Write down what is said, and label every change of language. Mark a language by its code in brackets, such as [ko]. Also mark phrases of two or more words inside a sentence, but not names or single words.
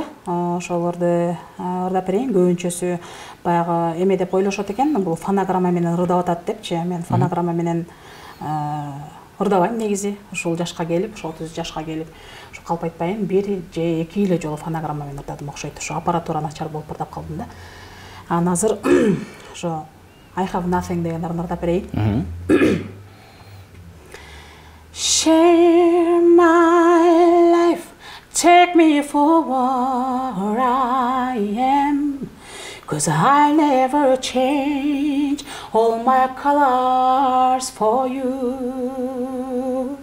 [ky] Ошолорду ырдап берейин. Көбүнчөсү баягы эме деп ойлошот экен, бул фонограмма менен ырдап атат депчи. Мен фонограмма менен ырдабайм негизи. Ушул жашка келип, ошо 30 жашка келип, ошо калп айтпайын, бир же эки эле жолу фонограмма менен ырдадым окшойт. Ошо аппаратура начар болуп ырдап калдым да. Анан азыр ошо I have nothing деген ырын ырдап берейин. [en] Share my life, take me for what I am, 'cause I never change all my colors for you.